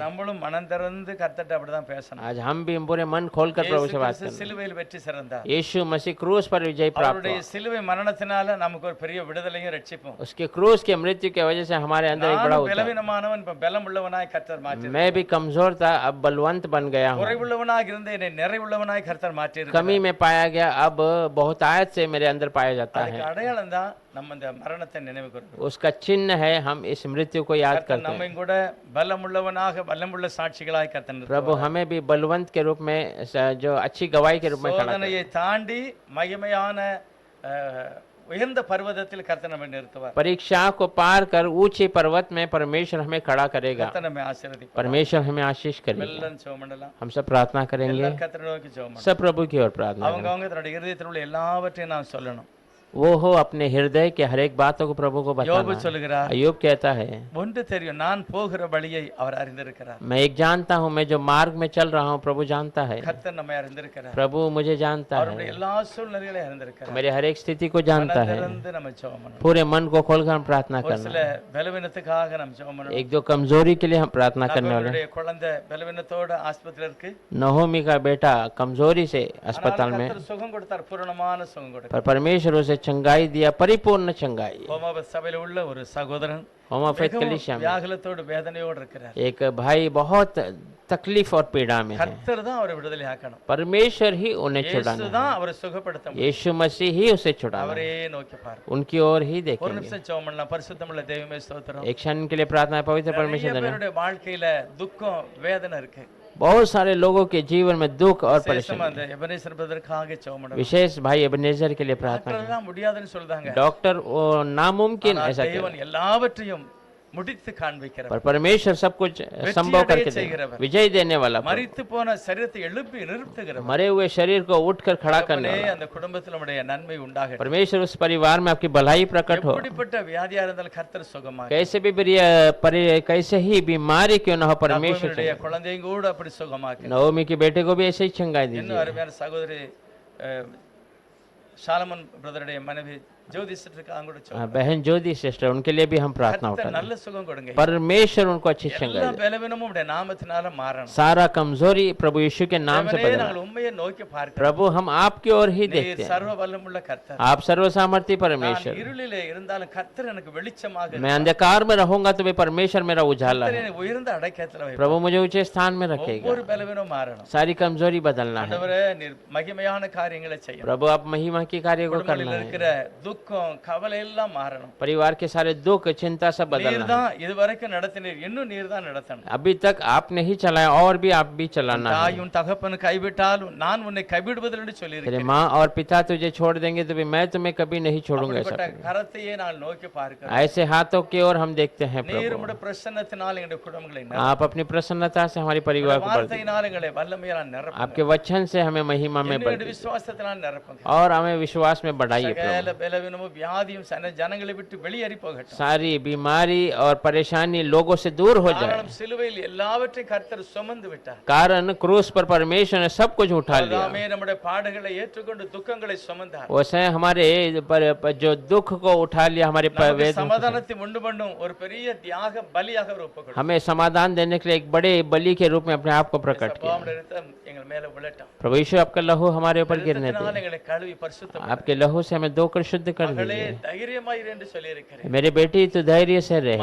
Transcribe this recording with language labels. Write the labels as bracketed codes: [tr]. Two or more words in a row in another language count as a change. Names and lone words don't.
[ta] நம்மளும் மனம் திறந்து கர்த்தர்ட்ட அப்படிதான் பேசணும். [hi] आज हम भी पूरे मन खोलकर प्रभु से बात இயேசு करें। [ta] சிலுவையில் வெற்றி சிறந்தார். [hi] यीशु मसीह क्रूस पर विजय प्राप्त [ta] அவருடைய [hi] हुआ। [ta] சிலுவை மரணத்தினால நமக்கு ஒரு பெரிய விடுதலையும் ரட்சிப்பும். [hi] उसके क्रूस के मृत्यु की वजह से हमारे अंदर एक बड़ा [ta] நானும் [hi] उद्धार। [ta] பலவீனமானவன் இப்ப பலமுள்ளவனாய் கர்த்தர் மாற்றி [hi] मैं भी कमजोर था, अब बलवंत बन गया हूँ। [ta] குறைவுள்ளவனாக இருந்த என்னை நிறைவுள்ளவனாய் கர்த்தர் மாற்றி [hi] कमी में पाया गया, अब बहुतायत से मेरे अंदर पाया जाता [ta] அதுக்கு [hi] है। [ta] அடையாளம் தான் நம்ம இந்த மரணத்தை நினைவு கூறுகிறோம் [hi] उसका चिन्ह है, हम इस मृत्यु को याद [ta] கர்த்தர் [hi] करते हैं। [ta] நம்மை கூட பலமுள்ளவனாக பலமுள்ள சாட்சிகளாய் கர்த்தர் [hi] प्रभु [ta] நிறுத்துவார். [hi] हमें भी बलवंत के रूप में जो अच्छी गवाही के रूप में खड़ा करे। [ta] சோதனையை தாண்டி மகிமையான உயர்ந்த பர்வதத்தில் கர்த்தர் நம்மை நிறுத்துவார். [hi] परीक्षा को पार कर ऊंचे पर्वत में परमेश्वर हमें खड़ा करेगा। [ta] கர்த்தர் நம்மை ஆசீர்வதிப்பார். [hi] परमेश्वर हमें आशीष करेगा। [ta] எல்லாம் ஜெபம் பண்ணலாம். [hi] हम सब प्रार्थना करेंगे, [ta] எல்லாரும் கர்த்தரை நோக்கி ஜெபம் பண்ணலாம். [hi] सब प्रभु की ओर प्रार्थना [ta] அவங்க [hi] करेंगे। [ta] அவங்க தன்னுடைய இருதயத்தில் உள்ள எல்லாவற்றையும் நான் சொல்லணும். [hi] वो हो अपने हृदय के हर एक बातों को प्रभु को யோபு बताना। [ta] சொல்லுகிறார், [hi] अय्यूब कहता है, [ta] ஒன்று தெரியும், நான் போகிற வழியை அவர் அறிந்திருக்கிறார். [hi] मैं एक जानता हूँ, मैं जो मार्ग में चल रहा हूँ प्रभु जानता है। [ta] கர்த்தர் நம்மை அறிந்திருக்கிறார். [hi] प्रभु मुझे जानता [ta] அவருடைய [hi] है, [ta] எல்லா சூழ்நிலைகளையும் அறிந்திருக்கிறார். [hi] मेरे हर एक स्थिति को जानता है। [ta] திறந்து நம்ம ஜெபம் பண்ணணும். [hi] पूरे मन को खोलकर हम प्रार्थना [ta] ஒரு [hi] करना [ta] சில [hi] है। [ta] பலவீனத்துக்காக நம்ம ஜெபம் பண்ணணும். [hi] एक दो कमजोरी के लिए हम प्रार्थना करने वाले हैं। [ta] நம்மளுடைய குழந்தை பலவீனத்தோட ஆஸ்பத்திரியில இருக்கு. [hi] नहोमी का बेटा कमजोरी से अस्पताल [ta] ஆனால் [hi] में, [ta] கர்த்தர் சுகம் கொடுத்தார், பூரணமான சுகம் கொடுத்தார். [hi] पर परमेश्वर उसे चंगाई दिया, परिपूर्ण चंगाई। [ta] ஹோமோப சபையில உள்ள ஒரு சகோதரன் होमा फेथ மிகவும் [hi] कलीसिया में [ta] வியாகுலத்தோடு வேதனையோடு இருக்கிறார். [hi] एक भाई बहुत तकलीफ और पीड़ा में है। [ta] கர்த்தர் தான் அவரை விடுதலை ஆக்கணும். [hi] परमेश्वर ही उन्हें இயேசு छुड़ाना है। [ta] தான் அவரை சுகப்படுத்த முடியும். [hi] यीशु मसीह ही उसे छुड़ाना है। [ta] அவரே நோக்கி பாரு. [hi] उनकी ओर ही [ta] ஒரு [hi] देखेंगे। [ta] நிமிஷம் ஜெபம் பண்ணலாம். பரிசுத்தமுள்ள தெய்வமே ஸ்தோத்திரம். [hi] एक क्षण के लिए प्रार्थना है, पवित्र [ta] நிறைய [hi] परमेश्वर धन्यवाद। [ta] பேருடைய வாழ்க்கையில துக்கம் வேதனை இருக்கு. [hi] बहुत सारे लोगों के जीवन में दुख और [ta] விசேஷமா [hi] परेशानी। [ta] அந்த எபனேசர் பிரதருக்காக ஜெபம் பண்ணணும். [hi] विशेष भाई एबेनेजर के लिए प्रार्थना [ta] டாக்டர் எல்லாம் முடியாதுன்னு சொல்றாங்க. [hi] करें। डॉक्टर वो नामुमकिन [ta] ஆனால் [hi] ऐसा [ta] தேவன் [hi] कहते हैं, [ta] எல்லாவற்றையும் முடித்து காண்பிக்கிறார். [hi] पर परमेश्वर सब कुछ संभव करके देगा, विजय देने वाला प्रभु। [ta] மரித்து போன சரீரத்தை எழுப்பி நிறுத்துகிறவர். [hi] मरे हुए शरीर को उठकर खड़ा करने [ta] தகப்பனே, [hi] वाला। [ta] அந்த குடும்பத்தில் நம்முடைய நன்மை உண்டாகட்டும். [hi] परमेश्वर उस परिवार में आपकी भलाई प्रकट हो। [ta] எப்படிப்பட்ட வியாதியா இருந்தாலும் கர்த்தர் சுகமாக்கி [hi] कैसे भी कैसे ही बीमारी क्यों न हो, परमेश्वर [ta] நம்முடைய குழந்தையும் கூட அப்படி சுகமாக்கி. [hi] नवमी के बेटे को भी ऐसे ही चंगाई [ta] இன்னும் [hi] दीजिए। [ta] அருமையான சகோதரி சாலமன் பிரதருடைய மனைவி ஜோதி சிஸ்டருக்காக கூட ஜெபம் [hi] हाँ, बहन ज्योति सिस्टर, उनके लिए भी हम प्रार्थना [ta] கர்த்தர் [hi] उठाते [ta] நல்ல சுகம் கொடுங்க. [hi] हैं। परमेश्वर उनको अच्छी चंगाई [ta] எல்லா [hi] दे। [ta] பலவீனமும் உடைய நாமத்தினால மாறணும். [hi] सारा कमजोरी प्रभु यीशु के नाम से [ta] தேவனே, [hi] बदला। [ta] நாங்கள் உண்மையை நோக்கி பார்க்கிறோம். [hi] प्रभु हम आपकी ओर ही [ta] நீர் [hi] देखते हैं। [ta] சர்வ வல்லமுள்ள கர்த்தர். [hi] आप सर्वसामर्थ्य [ta] நான் [hi] परमेश्वर। [ta] இருளிலே இருந்தாலும் கர்த்தர் எனக்கு வெளிச்சமாக [hi] मैं अंधकार में रहूंगा तो भी परमेश्वर मेरा उजाला [ta] கர்த்தர் [hi] है। [ta] என்னை உயர்ந்த அடைக்கலத்தில் வைப்பார். [hi] प्रभु मुझे ऊंचे स्थान में रखेगा। [ta] ஒவ்வொரு பலவீனமும் மாறணும். [hi] सारी कमजोरी बदलना है। [ta] ஆண்டவரே, நீர் மகிமையான காரியங்களை செய்யணும். [hi] प्रभु आप महिमा की कार्य को [ta] குடும்பத்தில் [hi] करना है। [ta] இருக்கிற துக்கம் கவலை எல்லாம் மாறணும். [hi] परिवार के सारे दुख चिंता सब [ta] நீர் [hi] बदलना है। [ta] தான் இதுவரைக்கும் நடத்தினீர், இன்னும் நீர் தான் நடத்தணும். [hi] अभी तक आपने ही चलाया और भी आप भी चलाना है। [ta] தாயும் தகப்பன் கைவிட்டாலும் நான் உன்னை கைவிடுவதில்லை என்று [hi] तेरे [ta] சொல்லியிருக்கிறேன். [hi] माँ और पिता तुझे छोड़ देंगे तो भी मैं तुम्हें कभी नहीं छोड़ूंगा। ऐसा [ta] அப்படிப்பட்ட கரத்தையே நான் நோக்கி பார்க்கிறேன். [hi] ऐसे हाथों की ओर हम देखते हैं [ta] நீர் [hi] प्रभु। [ta] உம்முடைய பிரசன்னத்தினால் எங்களுடைய குடும்பங்களை [hi] आप अपनी प्रसन्नता से हमारे परिवार को भर दीजिए। [ta] வார்த்தையினால் எங்களை வல்லமையால் நிரப்புங்க. [hi] आपके वचन से हमें महिमा में भर [ta] என்னுடைய [hi] दीजिए [ta] விசுவாசத்தினால் நிரப்புங்க. [hi] और हमें विश्वास में बढ़ाइए प्रभु। [ta] சகல பலவீனமும் வியாதியும் ஜனங்களை விட்டு வெளியேறி போகட்டும். [hi] सारी बीमारी और परेशानी लोगों से दूर हो जाए। [ta] காரணம் சிலுவையில் எல்லாவற்றையும் கர்த்தர் சுமந்து விட்டார். [hi] कारण क्रूस पर परमेश्वर ने सब कुछ उठा लिया। [ta] தாமே நம்முடைய பாடுகளை ஏற்றுக்கொண்டு துக்கங்களை சுமந்தார். [hi] उसने हमारे जो दुख को उठा लिया, हमारे [ta] நமக்கு [hi] वेदना को। [ta] சமாதானத்தை உண்டு பண்ணும் ஒரு பெரிய தியாக பலியாக அவர் ஒப்புக்கொடுத்தார். [hi] हमें समाधान देने के लिए एक बड़े बलि के रूप में अपने आप को प्रकट किया। [ta] சபாவுடைய இரத்தம் எங்கள் மேல விழட்டும். [hi] प्रभु यीशु आपका लहू हमारे ऊपर गिरने [ta] இரத்தத்தினால் [hi] दे। [ta] எங்களை கழுவி பரிசுத்தம் [hi] आपके लहू से हमें धोकर शुद्ध कर [ta] மகளே [hi] दीजिए। [ta] தைரியமாயிரு என்று சொல்லி இருக்கிறேன். [hi] मेरी बेटी तू धैर्य से रहे।